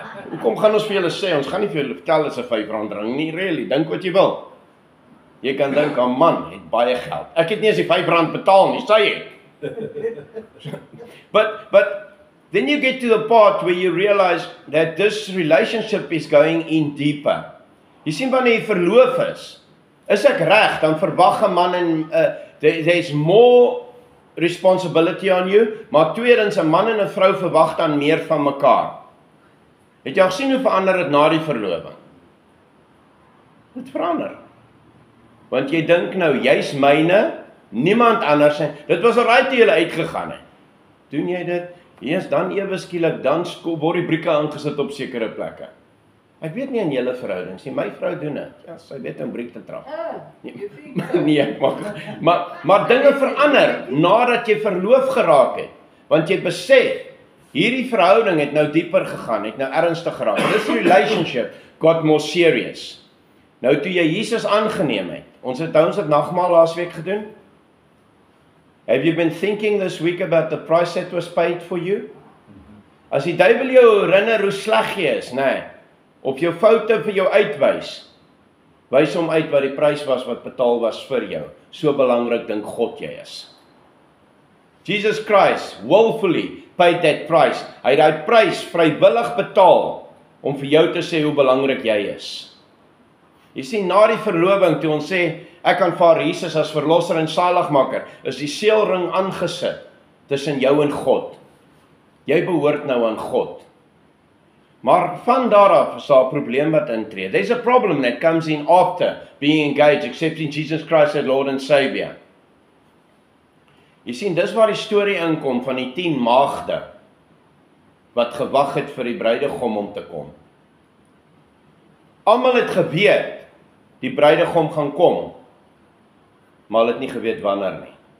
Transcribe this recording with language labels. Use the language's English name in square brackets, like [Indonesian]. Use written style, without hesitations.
[Afrikaans] Hoekom gaan ons vir julle sê? Ons gaan nie vir julle vertel is 'n R5 ring nie, really. Dink wat jy wil. Jy kan dink 'n man het baie geld. Ek het nie eens die R5 betaal nie, sê jy. [English] But then you get to the part where you realize that this relationship is going in deeper. [Afrikaans] Jy sien wanneer jy verloof is ek reg, dan verwag 'n man en [English] there's more responsibility on you, [Afrikaans] maar tweedens 'n man en 'n vrou verwag dan meer van mekaar. Het jy al gesien hoe verander dit na die verloving? Dit verander. Want jy dink nou, jy's myne, niemand anders nie. Dit was alraai toe jy uitgegaan het. Doen jy dit? Eers dan ewe skielik, dan word die brieke aangesit op sekere plekke. Ek weet nie in julle verhoudings nie, my vrou doen dit. Ja, sy weet om briek te trap. Nee, maar dinge verander nadat jy verloof geraak het. Want jy besef, hierdie verhouding het nou dieper gegaan, het nou ernstig geraak. [English] This relationship got more serious. [Afrikaans] Nou toe jy Jesus aangeneem het, ons het nagmaal laasweek gedoen. [English] Have you been thinking this week about the price that was paid for you? [Afrikaans] As die duiwel jou herinner hoe sleg jy is, nee, of jou foute vir jou uitwys, wys hom uit wat die prys was wat betaal was vir jou. So belangrik dink God jy is. [English] Jesus Christ willfully paid that price. [Afrikaans] Hy het daai prys vrywillig betaal om vir jou te sê hoe belangrik jy is. Jy sien, na die verloving, toe ons sê, ek aanvaar Jesus as verlosser en saligmaker, is die seelring aangesit tussen jou en God. Jy behoort nou aan God. Maar van daar af is daar 'n probleem wat intree. [English] There's a problem that comes in after being engaged, accepting Jesus Christ as Lord and Savior. [Afrikaans] Jy sien, dis waar die storie inkom van die 10 maagde wat gewag het vir die bruidegom om te kom. Almal het geweet die bruidegom gaan kom, maar hulle het nie geweet wanneer nie.